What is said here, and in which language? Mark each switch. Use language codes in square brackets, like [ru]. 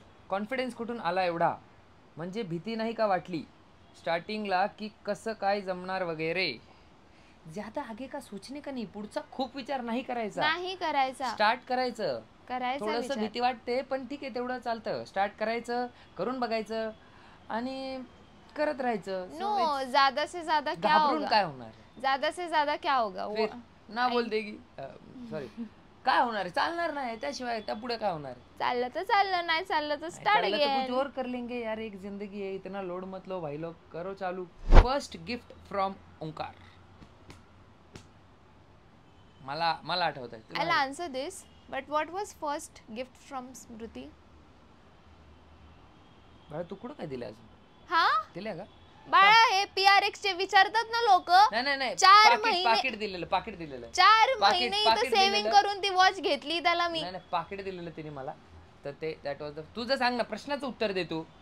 [mr] Confidence कुठून आला एवढा? म्हणजे भीती नाही का वाटली स्टार्टिंगला की कसं काय जमणार वगैरे? [hi] ज्यादा आगे का सोचने का नाही. [mr] पुढचा खूप विचार नाही करायचा. स्टार्ट करायचं. थोडंसं भीती वाटते, पण ठीक आहे, तेवढं चालतं. स्टार्ट करायचं, करून बघायचं आणि करत राहायचं. [hi] नो, ज्यादा से ज्यादा क्या होगा? [mr] काय होणार? [hi] ज्यादा से ज्यादा क्या होगा? ना बोल देगी. [mr] सॉरी, काय होणार? चालणार नाही. त्याशिवाय त्या पुढे काय होणार? चाललं तर चाललं, नाही चाललं तर स्टार्ट अगेन. [hi] कुछ और कर लेंगे यार, एक जिंदगी है, इतना लोड मत लो भाई लोग, करो चालू. [en] First gift from Omkar. [mr] मला आठवत आहे. [en] I'll answer this, but what was first gift from Smriti? [mr] बाळा, तू कुठं काय दिलं अजून? हा, दिल्या का बाळा? हे PRX चे विचारतात ना लोक. नाही, 4 महिने पाकिट दिलेलं 4 महिने इथं सेव्हिंग करून ती वॉच घेतली त्याला मी. नाही, पाकिट दिलेलं तिने मला. तर ते [en] That was the. [mr] तुझं सांग ना, प्रश्नाचं उत्तर दे तू.